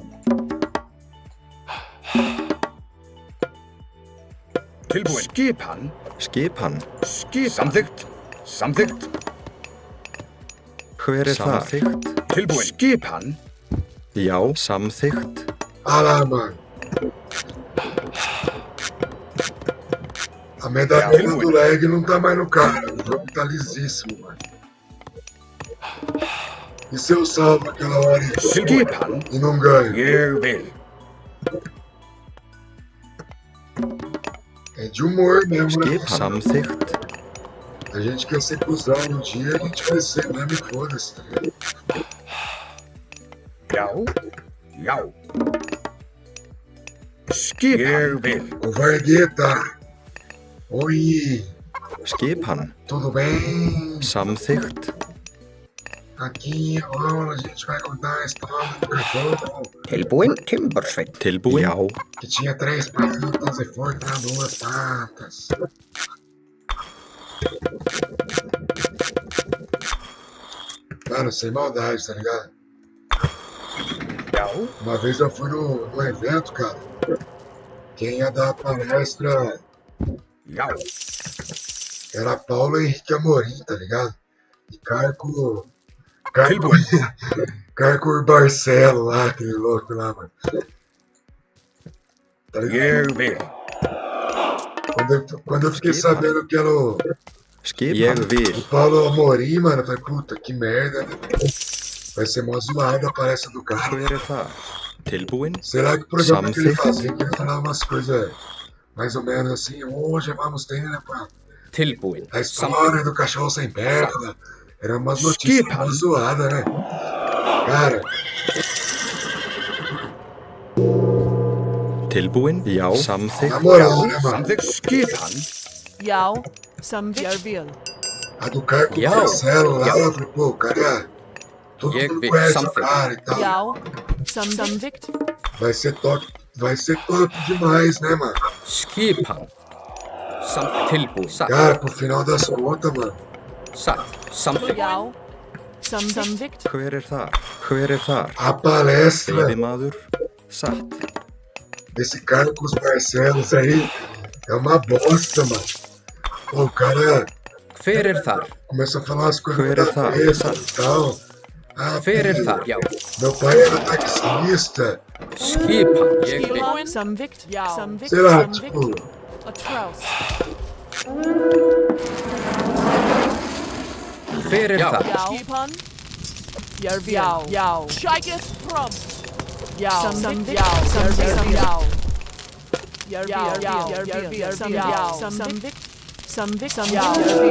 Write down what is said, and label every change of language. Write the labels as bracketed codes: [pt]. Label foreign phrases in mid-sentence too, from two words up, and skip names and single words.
[is] Tilbúin. Skipan. Skipan. Samþykkt. Hver er þar? Samþykkt. Tilbúin. Skipan. Já. Samþykkt. [pt] Ah lá, mano. A medalha do lag não tá mais no cara. O jogo tá lisíssimo, mano. E se eu salvo aquela hora [is] Skipan. [pt] e não ganho? [is] Ég vil. [pt] É de humor mesmo, né? [is] Skip. Samþykkt. [pt] A gente quer ser cuzão no dia, a gente vai ser mesmo e foda-se, tá ligado? [is] Já. Skipan. Ég vil. [pt] Covardeta! Oi! [is] Skipan. [pt] Tudo bem? [is] Samþykkt. [pt] Aqui agora a gente vai contar a história do cachorro [is] Tilbúin. Timbursveit. Tilbúin. Já. [pt] que tinha 3 patas e foi para 2 patas. Mano, sem maldade, tá ligado? Uma vez eu fui no evento, cara. Quem ia dar a palestra [is] Já. [pt] Era Paulo Henrique Amorim, tá ligado? E Carco [is] Tilbúin. [pt] Barcelo lá, aquele louco lá, mano. Tá ligado? [is] Ég vil. [pt] Quando eu fiquei sabendo que era o [is] Skipan. [pt] Paulo Amorim, mano, eu falei, puta, que merda, né? Vai ser mó zoada a palestra do cara. [is] Hver þar? Tilbúin? [pt] Será que o programa que ele [is] Samþykkt. [pt] fazia, que ele falava umas coisas mais ou menos assim, hoje vamos ter, né, pá, [is] Tilbúin. [pt] a história do cachorro sem perna. Era umas notícias, uma zoada, né? Cara, [is] Tilbúin? Já. [pt] na [is] Samþykkt? [pt] moral, né, mano? [is] Samþykkt skipan. Já, samþykkt. Ég vil. [pt] A do Carco [is] Já. [pt] Marcelo lá, eu falei, pô, o cara, todo [is] Jeg [pt] mundo [is] vil [pt] conhece o [is] samþykkt. [pt] cara e tal. [is] Já, samþykkt. [pt] Vai ser top demais, né, mano? [is] Skipan. Tilbúin. Satt. [pt] Cara, pro final das contas, mano. [is] Satt. Samþykkt. Já, samþykkt. Hver þar? Hver þar? [pt] A palestra [is] Veiðimaður? Satt. [pt] desse Carcos Barcelos aí é uma bosta, mano. Pô, o cara [is] Hver þar? [pt] começou a falar umas coisas [is] Hver [pt] da tá? cabeça e tal. Ah, [is] Hver [pt] filho, [is] þar? Já. [pt] meu pai era taxista. [is] Skipan. Ég vil. Tilbúin. Samþykkt. Já, samþykkt. [pt] Sei lá, [is] Samþykkt. [pt] tipo, Atrouse. [is] Hver þar? Já. Skipan. Ég vil. Já. Shiketh prom. Já, samþykkt. Já, samþykkt. Já. Ég vil. Já, samþykkt. Samþykkt. Já, ég vil.